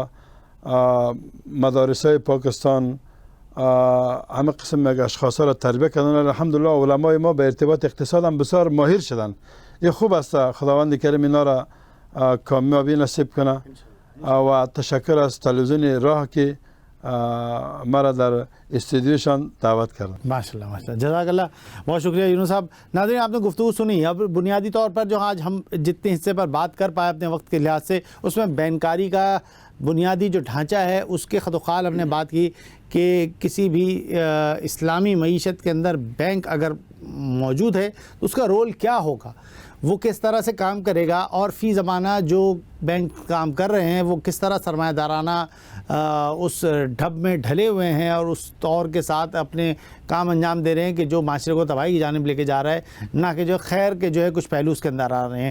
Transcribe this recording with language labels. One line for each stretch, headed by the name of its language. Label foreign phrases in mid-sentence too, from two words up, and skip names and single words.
Persian: مدارسای پاکستان همه قسم اشخاص را تربیت کردن. الحمدلله علمای ما به ارتباط اقتصاد هم بسیار ماهر شدن. این خوب است. خداوند کریم اینا را کامیابی نصیب کنه و تشکر از تلویزیون راه که مرا در استودیوشان دعوت کردن.
Arabic: ماشاء اللہ ماشاء اللہ، جزاک اللہ،
Urdu: بہت شکریہ یونس صاحب. ناظرین آپ نے گفتگو سنی. اب بنیادی طور پر جو آج ہم جتنے حصے پر بات کر پائے اپنے وقت کے لحاظ سے، اس میں بینکاری کا بنیادی جو ڈھانچہ ہے اس کے خد و خال ہم نے بات کی کہ کسی بھی اسلامی معیشت کے اندر بینک اگر موجود ہے تو اس کا رول کیا ہوگا، وہ کس طرح سے کام کرے گا، اور فی زمانہ جو بینک کام کر رہے ہیں وہ کس طرح سرمایہ دارانہ اس ڈھب میں ڈھلے ہوئے ہیں اور اس طور کے ساتھ اپنے کام انجام دے رہے ہیں کہ جو معاشرے کو تباہی کی جانب لے کے جا رہا ہے، نہ کہ جو خیر کے جو ہے کچھ پہلو اس کے اندر آ رہے ہیں.